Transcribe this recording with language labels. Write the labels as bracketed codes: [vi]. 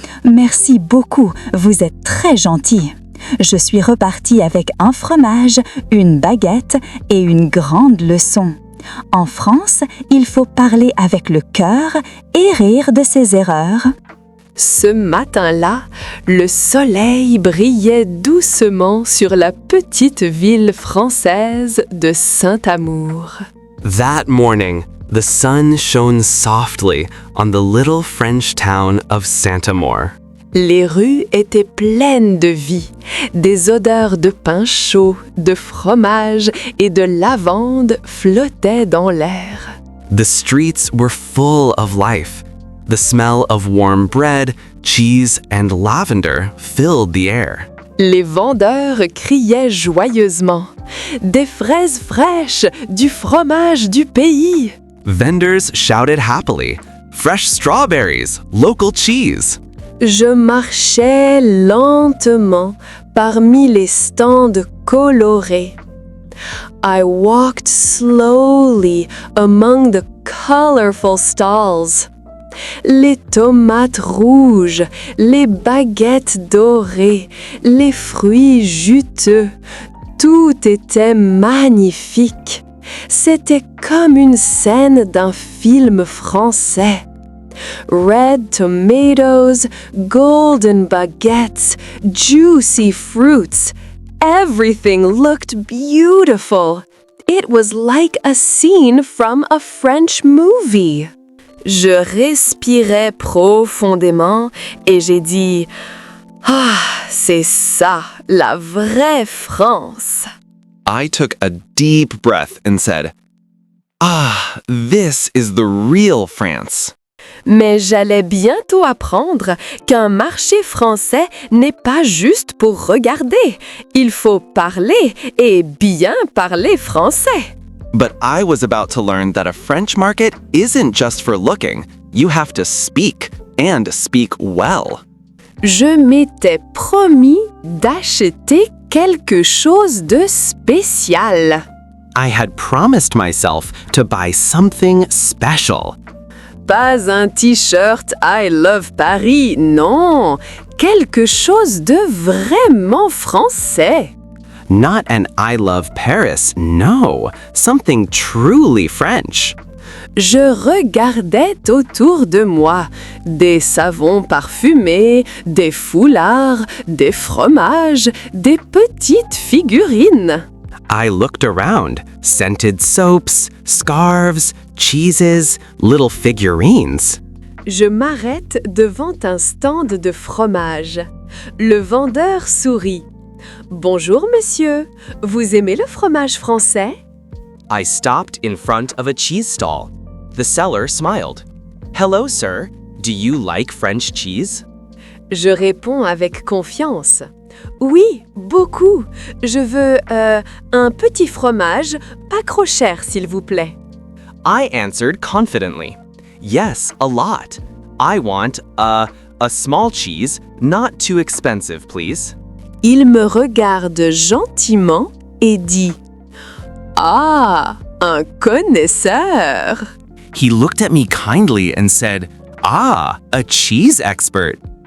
[fr] « Merci beaucoup, vous êtes très gentil. » Je suis repartie avec un fromage, une baguette et une grande leçon. En France, il faut parler avec le cœur et rire de ses erreurs. Ce matin-là, le soleil brillait doucement sur la petite ville française de Saint-Amour. [en] That morning, the sun shone softly on the little French town of Saint-Amour. [fr] Les rues étaient pleines de vie, des odeurs de pain chaud, de fromage et de lavande flottaient dans l'air. [en] The streets were full of life. The smell of warm bread, cheese, and lavender filled the air. [fr] Les vendeurs criaient joyeusement « Des fraises fraîches, du fromage du pays !» [en] Vendors shouted happily, "Fresh strawberries, local cheese!" [fr] Je marchais lentement parmi les stands colorés. [en] I walked slowly among the colorful stalls. [fr] Les tomates rouges, les baguettes dorées, les fruits juteux, tout était magnifique. C'était comme une scène d'un film français. [en] Red tomatoes, golden baguettes, juicy fruits. Everything looked beautiful. It was like a scene from a French movie. [fr] Je respirais profondément et j'ai dit « Ah, c'est ça, la vraie France !» [en] I took a deep breath and said, "Ah, this is the real France." [fr] Mais j'allais bientôt apprendre qu'un marché français n'est pas juste pour regarder. Il faut parler et bien parler français. [en] But I was about to learn that a French market isn't just for looking. You have to speak, and speak well. [fr] Je m'étais promis d'acheter quelque chose de spécial. [en] I had promised myself to buy something special. [fr] Pas un t-shirt [en] I love Paris, [fr] non, quelque chose de vraiment français. [en] Not an I love Paris, no, something truly French. [fr] Je regardais autour de moi des savons parfumés, des foulards, des fromages, des petites figurines. [en] I looked around, scented soaps, scarves, cheeses, little figurines. [fr] Je m'arrête devant un stand de fromage. Le vendeur sourit. Bonjour monsieur, vous aimez le fromage français? [en] I stopped in front of a cheese stall. The seller smiled. Hello, sir. Do you like French cheese? [fr] Je réponds avec confiance. Oui, beaucoup. Je veux un petit fromage, pas trop cher, s'il vous plaît. [en] I answered confidently. Yes, a lot. I want a small cheese, not too expensive, please. [fr] Il me regarde gentiment et dit « Ah, un connaisseur !» [en] He looked at me kindly and said, "Ah, a cheese expert."